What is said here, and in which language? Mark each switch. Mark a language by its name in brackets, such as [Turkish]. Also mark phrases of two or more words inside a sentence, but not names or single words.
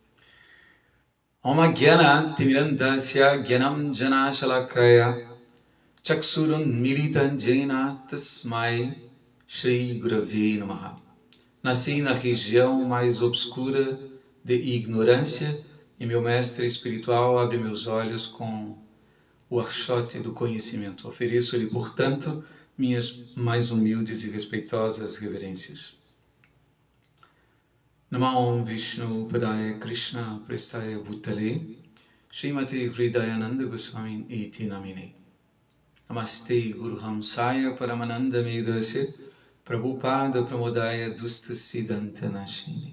[Sanskrit] ॐ ज्ञान तिमिरान्धस्य ज्ञानम् जन शलाकया चक्षुरुन् मीलितन् जेन तस्मै श्री गुरवे नमः. [Portuguese] Nasci na região mais obscura de ignorância e meu mestre espiritual abre meus olhos com o archote do conhecimento. Ofereço-lhe, portanto, minhas mais humildes e respeitosas reverências. [Sanskrit] नमो विष्णु पादाय कृष्ण प्रेष्ठाय भूतले श्रीमति हृदयानन्द गोस्वामी इति नामिने. नमस्ते गुरु हंसाय परमानन्द मेदसे प्रभुपाद प्रमोदाय दुष्ट सिद्धान्त नाशिनी.